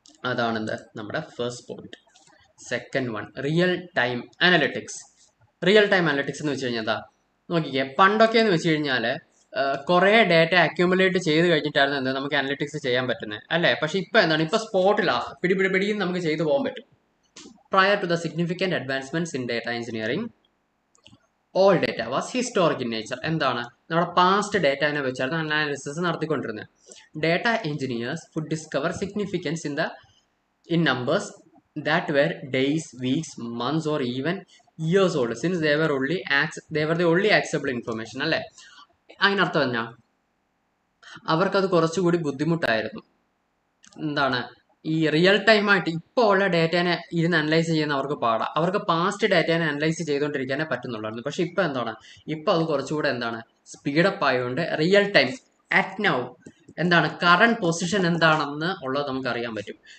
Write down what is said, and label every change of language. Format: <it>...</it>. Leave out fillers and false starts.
<ml>അതാണെന്ത് നമ്മുടെ first point.</ml> <en>Second one, real time analytics.</en> <ml>Real time analytics എന്ന് വെച്ച് കഴിഞ്ഞാൽ എന്താ നോക്കിക്കേ, പണ്ടൊക്കെ എന്ന് വെച്ച് കഴിഞ്ഞാൽ കുറേ ഡേറ്റ അക്യൂമുലേറ്റ് ചെയ്ത് കഴിഞ്ഞിട്ടായിരുന്നു എന്താ നമുക്ക് അനലിറ്റിക്സ് ചെയ്യാൻ പറ്റുന്നത് അല്ലേ. പക്ഷെ ഇപ്പൊ എന്താണ്, ഇപ്പൊ സ്പോട്ടിലാണ് പിടിയും നമുക്ക് ചെയ്തു പോകാൻ പറ്റും.</ml> <en>Prior to the significant advancements in data engineering, all data was historic in nature.</en> <ml>എന്താണ്, നമ്മുടെ പാസ്റ്റ് ഡേറ്റാനെ വെച്ചായിരുന്നു analysis നടത്തിക്കൊണ്ടിരുന്നത്.</ml> <en>Data engineers would discover significance in numbers that were days, weeks, months or even years old since they were the only accessible information അല്ലേ.</en> <ml>അതിനർത്ഥം എന്നാ, അവർക്കത് കുറച്ചുകൂടി ബുദ്ധിമുട്ടായിരുന്നു. എന്താണ്, ഈ റിയൽ ടൈമായിട്ട് ഇപ്പോൾ ഉള്ള ഡേറ്റേനെ ഇരുന്ന് അനലൈസ് ചെയ്യുന്ന അവർക്ക് പാടാം. അവർക്ക് പാസ്റ്റ് ഡേറ്റേനെ അനലൈസ് ചെയ്തുകൊണ്ടിരിക്കാനേ പറ്റുന്നുള്ളായിരുന്നു. പക്ഷെ ഇപ്പം എന്താണ്, ഇപ്പം അത് കുറച്ചുകൂടെ എന്താണ് സ്പീഡപ്പ് ആയതുകൊണ്ട് റിയൽ ടൈം അറ്റ് നൗ എന്താണ് കറണ്ട് പൊസിഷൻ എന്താണെന്ന് ഉള്ളത് നമുക്ക് അറിയാൻ പറ്റും.</ml>